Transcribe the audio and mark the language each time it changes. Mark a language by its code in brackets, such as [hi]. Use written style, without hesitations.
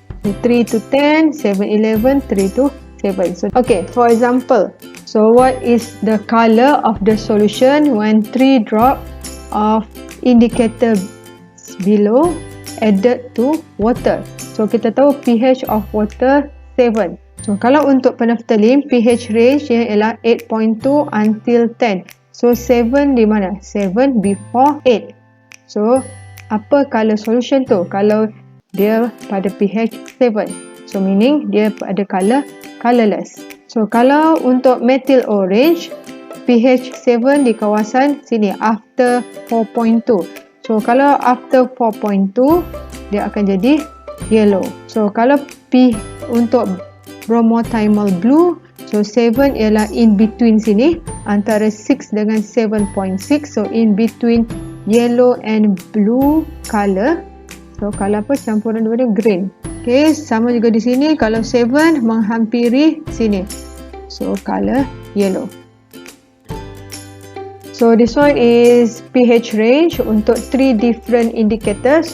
[en] So 3 to 10, 7-11, 3 to 7. So okay, for example, so what is the color of the solution when 3 drop of indicator below added to water? [ms] So kita tahu pH of water 7. So kalau untuk phenolphthalein pH range ialah 8.2 until 10. So 7 di mana? [en] 7 before 8. [ms] So apa color solution tu? Kalau dia pada pH 7. So meaning dia ada colorless. So kalau untuk methyl orange pH 7 di kawasan sini after 4.2. So kalau after 4.2 dia akan jadi yellow. So kalau untuk bromothymol blue, so 7 ialah in between sini antara 6 dengan 7.6. [en] So in between yellow and blue color. [ms] So color apa? Campuran dua-dua green. Okay, sama juga di sini kalau 7 menghampiri sini. [en] So color yellow. So this one is pH range [ms] untuk [en] 3 different indicators.